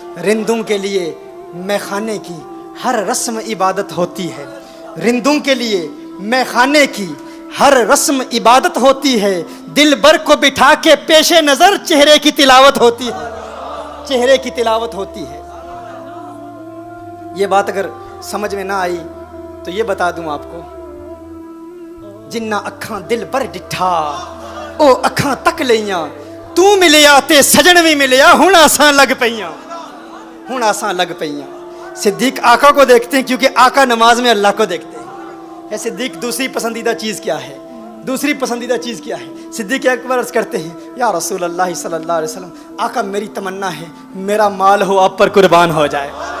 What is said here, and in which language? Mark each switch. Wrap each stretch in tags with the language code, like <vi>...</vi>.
<ur>رندوں کے لیے میخانے کی ہر رسم عبادت ہوتی ہے, رندوں کے لیے میخانے کی ہر رسم عبادت ہوتی ہے. دل بر کو بٹھا کے پیش نظر چہرے کی تلاوت ہوتی ہے, چہرے کی تلاوت ہوتی ہے. یہ بات اگر سمجھ میں نہ آئی تو یہ بتا دوں آپ کو,</ur> <pa>جنہ اکھاں دل بر ڈٹھا او اکھاں تک لیاں, تو ملیا تے سجن بھی ملیا, ہن آساں لگ پیاں, ہن آساں لگ پیاں.</pa> <ur>صدیق آقا کو دیکھتے ہیں کیونکہ آقا نماز میں اللہ کو دیکھتے ہیں. اے صدیق دوسری پسندیدہ چیز کیا ہے, دوسری پسندیدہ چیز کیا ہے؟ صدیق اکبر عرض کرتے ہیں یا رسول اللہ صلی اللہ علیہ وسلم, آقا میری تمنا ہے میرا مال ہو آپ پر قربان ہو جائے.</ur>